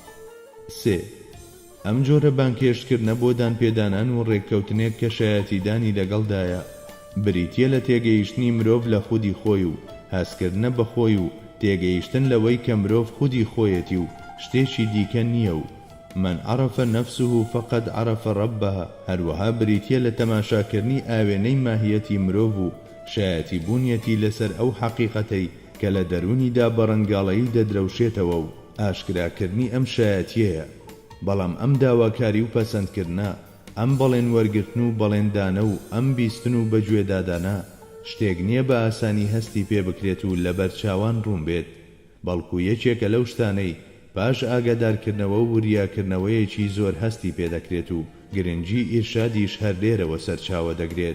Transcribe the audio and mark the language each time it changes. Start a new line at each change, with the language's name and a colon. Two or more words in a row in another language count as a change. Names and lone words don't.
Central Kurdish: 3. ئەم جۆرە بانکێشتکردنە بۆ دانپێدانان و ڕێککەوتنێک کە شایەتیدانی لەگەڵدایە بریتیە لە تێگەیشتنی مرۆڤ لە خودی خۆی و هەستکردنە بە خۆی و تێگەیشتن لەوەی کە مرۆڤ خودی خۆیەتی و شتێکی دیکە نییە و
Arabic: من عرف نفسه فقد عرف ربها.
Central Kurdish: هەروەها بریتیە لە تەماشاکردنی ئاوێنەی ماهیەتی مرۆڤ و شایەتی بوونیەتی لەسەر ئەو حەقیقەتەی کە لە دەرونیدا بەڕەنگاڵەیی دەدرەوشێتەوە و ئاشکراکردنی ئەم شایەتیەیە. بەڵام ئەم داواکاری و پەسەندکردنە، ئەم بەڵێن وەرگرتن و بەڵێندانە و ئەم بیستن و بەگوێدادانە شتێک نییە بە ئاسانی هەستی پێ بکرێت و لە بەرچاوان ڕوون بێت، بەڵکو یەکێکە لەو شتانەی پاش ئاگادارکردنەوە و وریاکردنەوەیەکی زۆر هەستی پێدەکرێت و گرنگی ئیرشادیش هەر لێرەوە سەرچاوە دەگرێت.